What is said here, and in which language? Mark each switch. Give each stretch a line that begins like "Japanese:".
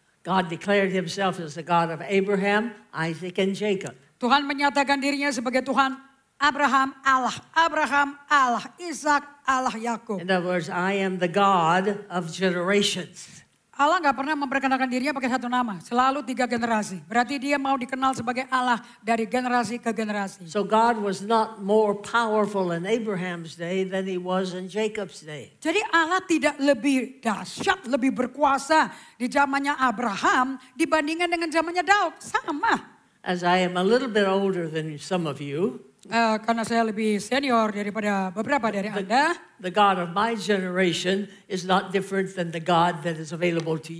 English: God declared himself as the God of Abraham, Isaac, and Jacob.
Indonesian: Tuhan menyatakan dirinya sebagai Tuhan Abraham, Allah, Ishak, Allah, Yakub.
English: In other words, I am the God of generations.
Indonesian: Allah nggak pernah memperkenalkan dirinya pakai satu nama, selalu 3 generasi. Berarti dia mau dikenal sebagai Allah dari generasi ke generasi.
English: So God was not more powerful in Abraham's day than he was in Jacob's day.
Indonesian: Jadi Allah tidak lebih dahsyat, lebih berkuasa di zamannya Abraham dibandingkan dengan zamannya Daud. Sama.
English: As I am a little bit older than some of you,
Indonesian: karena saya lebih senior daripada beberapa dari Anda.
English: the God of my generation is not different than the God that is available to you